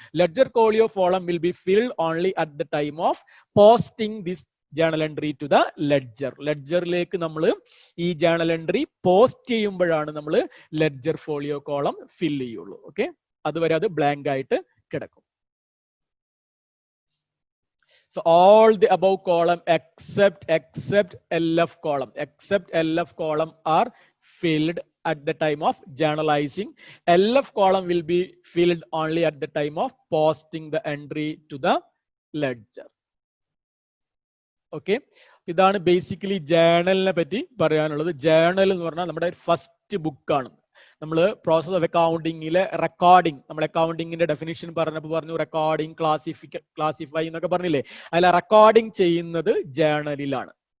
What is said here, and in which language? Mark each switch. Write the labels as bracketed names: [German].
[English] Ledger folio column will be filled only at the time of posting this journal entry to the ledger. [Malayalam] ലെഡ്ജറിലേക്ക് നമ്മൾ ഈ journal entry post ചെയ്യുമ്പോഴാണ് നമ്മൾ ledger folio column ഫിൽ ചെയ്യുള്ളൂ. Okay, അതുവരെ അത് blank ആയിട്ട് കിടക്കും. [English] So all the above column except LF column are filled at the time of journalizing. LF column will be filled only at the time of posting the entry to the ledger. [Malayalam] Okay, ഇതാണ് basically ജേണലിനെ പറ്റി പറയാനുള്ളത്. Journal എന്ന് പറഞ്ഞാൽ നമ്മുടെ first ബുക്കാണ്. നമ്മൾ process of അക്കൗണ്ടിങ്ങിലെ recording, നമ്മൾ അക്കൗണ്ടിങ്ങിന്റെ definition പറഞ്ഞപ്പോൾ പറഞ്ഞു റെക്കോർഡിംഗ്, ക്ലാസിഫൈ എന്നൊക്കെ പറഞ്ഞില്ലേ, അതിൽ റെക്കോർഡിംഗ് ചെയ്യുന്നത് ജേണലിലാണ്.